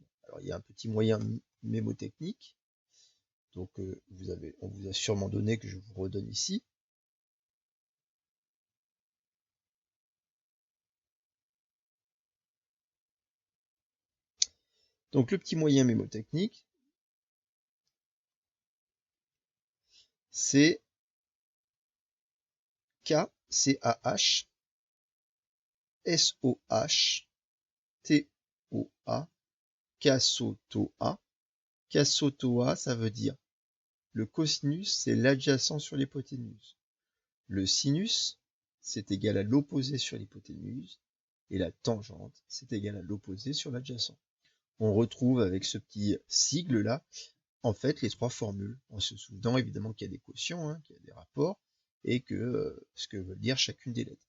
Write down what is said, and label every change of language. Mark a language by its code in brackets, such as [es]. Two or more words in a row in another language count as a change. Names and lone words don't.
[fr] Alors il y a un petit moyen mémotechnique. Donc on vous a sûrement donné, que je vous redonne ici. Donc le petit moyen mémotechnique, c'est K-C-A-H S-O-H-T-O-A, K-S-O-T-O-A. K-S-O-T-O-A, ça veut dire le cosinus, c'est l'adjacent sur l'hypoténuse. Le sinus, c'est égal à l'opposé sur l'hypoténuse. Et la tangente, c'est égal à l'opposé sur l'adjacent. On retrouve avec ce petit sigle-là, en fait, les trois formules, en se souvenant évidemment qu'il y a des quotients, hein, qu'il y a des rapports, et que ce que veut dire chacune des lettres.